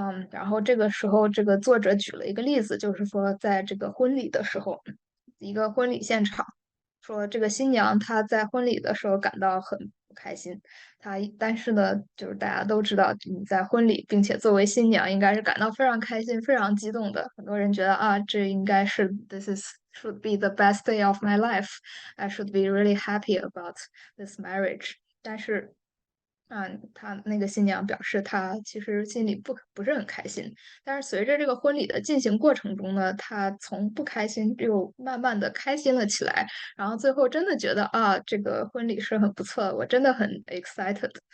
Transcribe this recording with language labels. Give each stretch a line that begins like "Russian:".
Chinese: 然后这个时候，这个作者举了一个例子，就是说，在这个婚礼的时候，一个婚礼现场，说这个新娘她在婚礼的时候感到很不开心，但是呢，就是大家都知道你在婚礼，并且作为新娘应该是感到非常开心、非常激动的。很多人觉得这应该是
English: should be the best day of my life. I should be really happy about this marriage.
Chinese: 但是他那个新娘表示，她其实心里不是很开心，但是随着这个婚礼的进行过程中呢，她从不开心又慢慢的开心了起来，然后最后真的觉得啊，这个婚礼是很不错的，我真的很 excited。